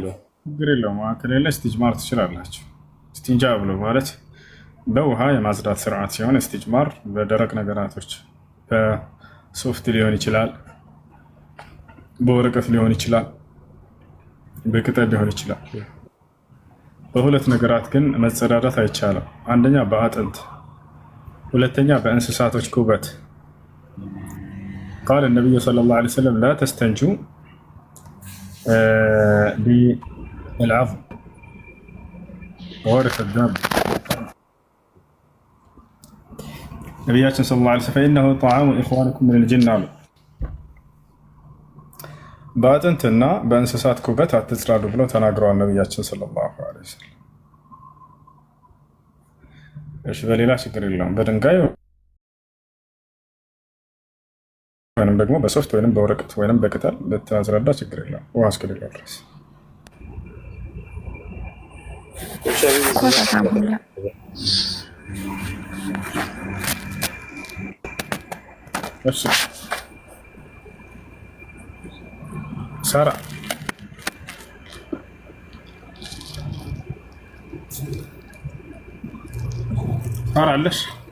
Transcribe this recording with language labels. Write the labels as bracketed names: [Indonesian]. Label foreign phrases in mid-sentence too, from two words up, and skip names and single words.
[Amharic] ችግር የለውም። ውሃ ከሌለ እስቲጅማር ትችላላችሁ። እስቲንጃ ብሎ ማለት በውሃ የማጽዳት ስርዓት ሲሆን እስቲጅማር በደረቅ ነገራቶች በሶፍት ሊሆን ይችላል፣ በወረቀት ሊሆን ይችላል፣ በቅጠል ሊሆን ይችላል። በሁለት ነገራት ግን መጸዳዳት አይቻልም። አንደኛ በአጥንት፣ ሁለተኛ በእንስሳቶች ኩበት። ቃል ነብዩ [Arabic] صلى الله عليه وسلم لا تستنجوا بالعظم وورث الدم [Amharic] ነቢያችን [Arabic] صلى الله عليه وسلم فإنه طعام إخوانكم من الجن አሉ። [Amharic] በአጥንትና በእንስሳት ኩበት አትጽዳዱ ብለው ተናግረዋል ነቢያችን [Arabic] صلى الله عليه وسلم። [Amharic] እሺ በሌላ ችግር የለውም። በድንጋይ ወይንም ደግሞ በሶፍት ወይንም በወረቀት ወይንም በቅጠል ልታዝራዳ ችግር የለም። ውሃ እስከሌለው ድረስ እሺ ሳራ አለሽ?